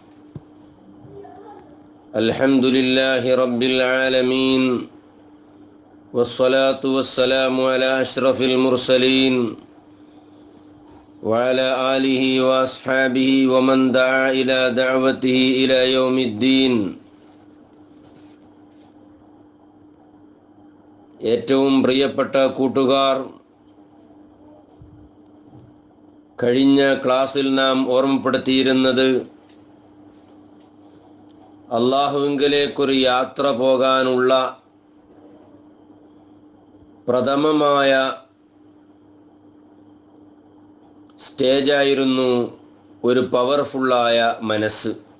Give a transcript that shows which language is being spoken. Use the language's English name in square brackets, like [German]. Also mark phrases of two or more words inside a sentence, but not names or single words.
[Arabic] الحمد لله رب العالمين، والصلاة والسلام على أشرف المرسلين وعلى آله وأصحابه ومن دعا إلى دعوته إلى يوم الدين. [Malayalam] ഏറ്റവും പ്രിയപ്പെട്ട കൂട്ടുകാർ, കഴിഞ്ഞ ക്ലാസ്സിൽ നാം ഓർമ്മപ്പെടുത്തിയിരുന്നത് അള്ളാഹുവിങ്കലേക്കൊരു യാത്ര പോകാനുള്ള പ്രഥമമായ സ്റ്റേജായിരുന്നു ഒരു പവർഫുള്ളായ മനസ്സ്.